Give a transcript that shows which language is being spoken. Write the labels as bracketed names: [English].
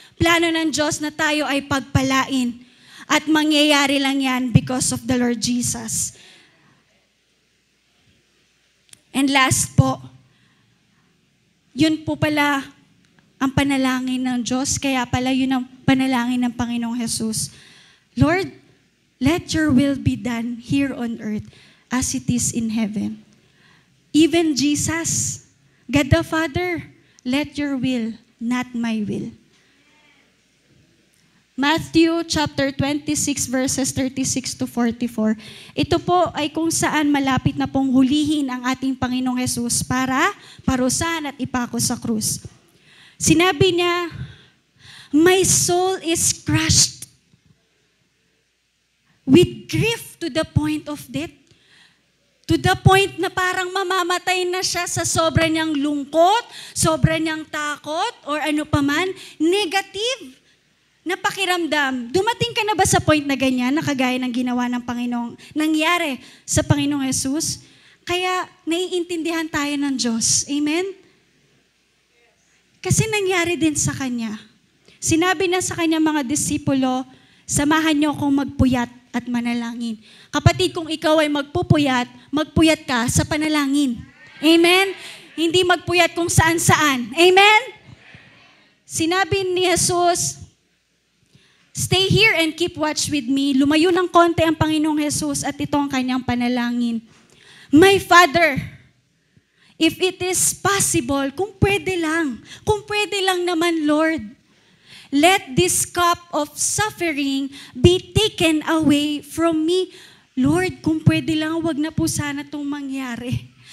[Filipino] Plano ng Diyos na tayo ay pagpalain. At mangyayari lang yan [English] because of the Lord Jesus. And last [Filipino] po, yun po pala ang panalangin ng Diyos, kaya pala yun ang panalangin ng Panginoong Jesus. [English] Lord, let your will be done here on earth as it is in heaven. Even Jesus, God the Father, let your will, not my will. Matthew chapter 26 verses 36 to 44. [Filipino] Ito po ay kung saan malapit na pong hulihin ang ating Panginoong Jesus para parusahan at ipako sa krus. Sinabi niya, [English] my soul is crushed with grief to the point of death. To the point [Filipino] na parang mamamatay na siya sa sobra niyang lungkot, sobra niyang takot, or ano paman, negative na pakiramdam. Dumating ka na ba sa point na ganyan, na kagaya ng ginawa ng Panginoong, nangyari sa Panginoong Jesus? Kaya naiintindihan tayo ng Diyos. Amen? Kasi nangyari din sa Kanya. Sinabi na sa Kanya mga disipulo, samahan niyo akong magpuyat at manalangin. Kapatid, kung ikaw ay magpupuyat, magpuyat ka sa panalangin. Amen? Hindi magpuyat kung saan-saan. Amen? Sinabi ni Jesus, [English] stay here and keep watch with me. [Filipino] Lumayo ng konti ang Panginoong Jesus at ito ang kanyang panalangin. [English] My Father, if it is possible, [Filipino] kung pwede lang naman, [English] Lord, let this cup of suffering be taken away from me. [Filipino] Lord, kung pwede lang, wag na po sana itong mangyari.